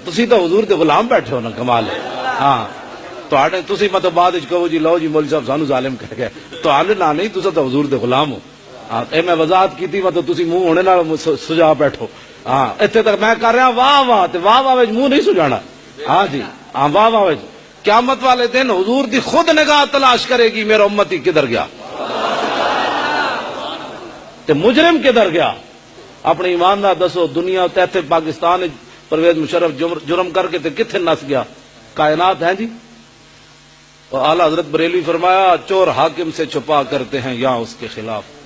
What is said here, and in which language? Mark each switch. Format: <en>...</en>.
<pa>تسی تو حضور دے غلام بیٹھے ہو نا کمال ہے. ہاں تسی مطلب بعد کہو جی لو جی مولوی صاحب سانو ظالم کہہ گئے تو نہ نہیں تسا تو حضور دے غلام ہو. ہاں اے میں وضاحت کی مطلب تسی منہ ہونے نال سجا بیٹھو. ہاں اتنے تک میں کر رہا واہ واہ تے واہ واہ منہ نہیں سجانا. ہاں جی ہاں واہ واہ. قیامت والے دن حضور دی خود نگاہ تلاش کرے گی میرا امتی کدھر گیا تے مجرم کدھر گیا. اپنے ایمان نال دسو دنیا تے پاکستان پرویز مشرف جرم کر کے تے کتنے نس گیا. کائنات ہے جی.</pa> <ur>اور اعلی حضرت بریلوی فرمایا چور حاکم سے چھپا کرتے ہیں یا اس کے خلاف.</ur>